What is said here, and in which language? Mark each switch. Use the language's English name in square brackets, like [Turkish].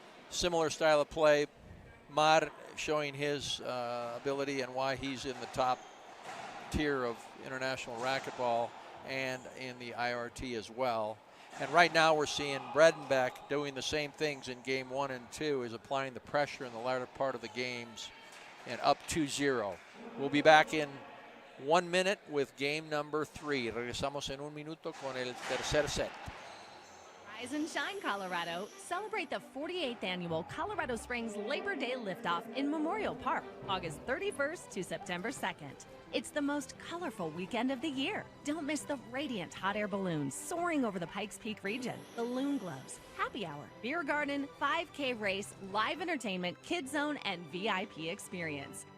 [English] Similar style of play. Mar showing his ability and why he's in the top tier of international racquetball and in the IRT as well. And right now we're seeing Bredenbeck doing the same things in game 1 and 2, is applying the pressure in the latter part of the games and up 2-0. We'll be back in 1 minute with game number 3. [Spanish] Regresamos en un minuto con el tercer set. [English] Rise and shine, Colorado. Celebrate the 48th annual Colorado Springs Labor Day Liftoff in Memorial Park, August 31st to September 2nd. It's the most colorful weekend of the year. Don't miss the radiant hot air balloons soaring over the Pikes Peak region, balloon glows, happy hour, beer garden, 5K race, live entertainment, kid zone, and VIP experience.